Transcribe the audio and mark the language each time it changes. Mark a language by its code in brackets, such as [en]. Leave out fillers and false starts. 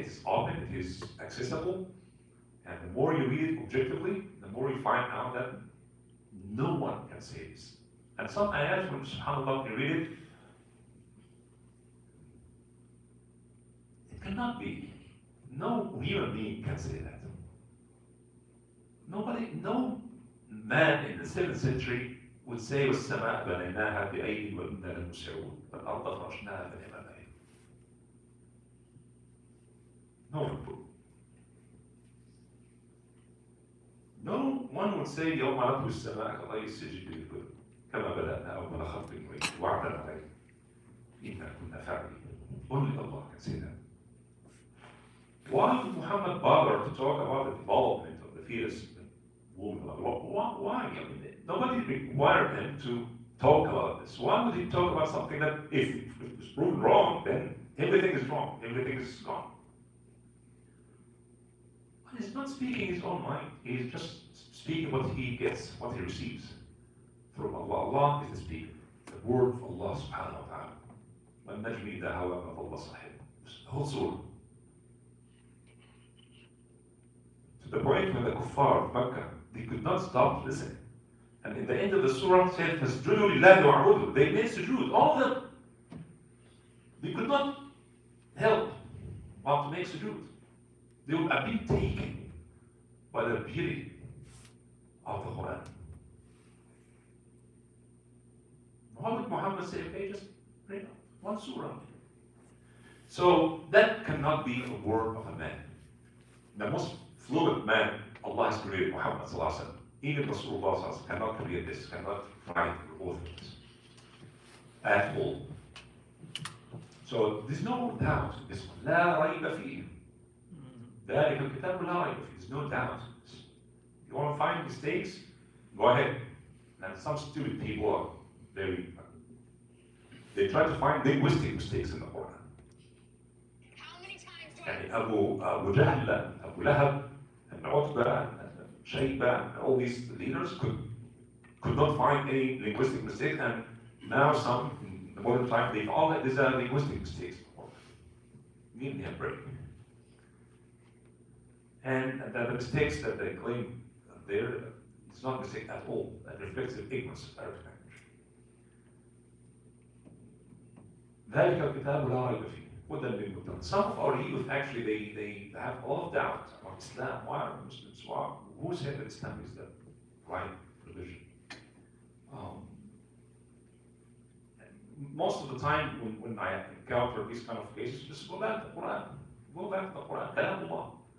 [en] It's open, it is accessible. And the more you read it objectively, the more you find out that no one can say this. And some ayat, when subhanAllah, you read it, it cannot be. No human being can say that. No man in the 7th century would say, [ar] وَالسَّمَاءَ بَنَيْنَاهَا بِأَيْدٍ وَإِنَّا لَمُوسِعُونَ وَالْأَرْضَ فَرَشْنَاهَا فَنِعْمَ الْمَاهِدُونَ. [en] No one would. No one would say [ar] يوم نطوي السماء كطي السجل للكتب كما بدأنا أول خلق نعيد وعدا عليه إنا كنا فاعلين. [en] Only Allah can say that. Why would Muhammad bother to talk about the development of the fetus in the womb of Allah? Why? I mean, nobody required him to talk about this. Why would he talk about something that, if it was proven wrong, then everything is wrong, everything is gone? But he's not speaking his own mind. He's just speaking what he gets, what he receives from Allah. Allah is the speaker, the word of Allah subhanahu wa ta'ala. [ar] وَالنَّجْمِ إِذَا هَوَى مَا ضَلَّ صَاحِبُهُ. [en] The whole surah. To the point when the kuffar of Makkah, they could not stop listening. And in the end of the surah, it said, [ar] فَاسْجُدُوا لِلَّهِ وَاعْبُدُوا. [en] They made sujood, all of them. They could not help but to make sujood. They would have been taken by the beauty of the Quran. Why would Muhammad say, okay, just bring up one surah? So that cannot be a word of a man. The most fluent man Allah has created, Muhammad sallallahu alaihi wasallam. Even Rasulullah sallallahu alaihi wasallam cannot create this, cannot write both of this at all. So there's no doubt. This [ar] لا ريب فيه. ذلك الكتاب لا ريب فيه. [en] There's no doubt. You want to find mistakes? Go ahead. And some stupid people are they try to find linguistic mistakes in the Quran. How many times do يعني Abu Jahl, Abu Lahab, and Utbah, and Shayba, and all these leaders could not find any linguistic mistakes, and now some, in the modern time, they've all had these linguistic mistakes. Give me a break. And the mistakes that they claim there, it's not a mistake at all. That reflects the ignorance of Arabic language. [ar] ذلك الكتاب لا ريب فيه هدى للمتقين. [en] Some of our youth actually they have a lot of doubt about Islam. Why are Muslims? Why? Who said that Islam is the right religion? Most of the time when I encounter these kind of cases, just go back to the Quran. Go back to the Quran. Kalam Allah.